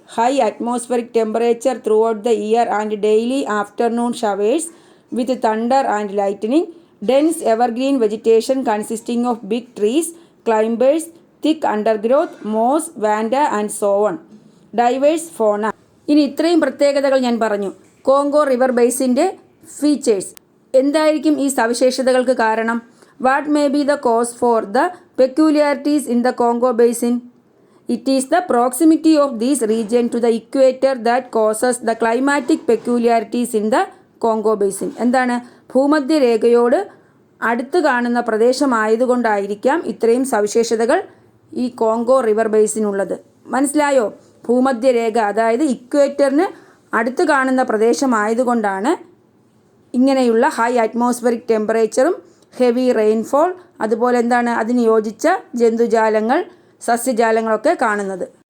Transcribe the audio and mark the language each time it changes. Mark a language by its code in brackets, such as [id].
[en] High atmospheric temperature throughout the year and daily afternoon showers with thunder and lightning, dense evergreen vegetation consisting of big trees, climbers, thick undergrowth, moss, vanda and so on. Diverse fauna. [ml] ഇനി ഇത്രയും പ്രത്യേകതകൾ ഞാൻ പറഞ്ഞു. Congo river ബേസിൻ്റെ features. എന്തായിരിക്കും ഈ സവിശേഷതകൾക്ക് കാരണം? [en] What may be the cause for the peculiarities in the Congo basin? It is the proximity of this region to the equator that causes the climatic peculiarities in the Congo basin. [ml] എന്താണ്? ഭൂമധ്യരേഖയോട് അടുത്ത് കാണുന്ന പ്രദേശമായതുകൊണ്ടായിരിക്കാം ഇത്രയും സവിശേഷതകൾ ഈ Congo river ബേസിനുള്ളത്. മനസ്സിലായോ? ഭൂമധ്യരേഖ അതായത് ഇക്വേറ്ററിന് അടുത്ത് കാണുന്ന പ്രദേശമായതുകൊണ്ടാണ് ഇങ്ങനെയുള്ള ഹൈ അറ്റ്മോസ്ഫിയറിക് ടെമ്പറേച്ചറും ഹെവി റെയിൻഫോൾ, അതുപോലെ എന്താണ് അതിന് യോജിച്ച ജന്തുജാലങ്ങൾ, സസ്യജാലങ്ങളൊക്കെ കാണുന്നത്.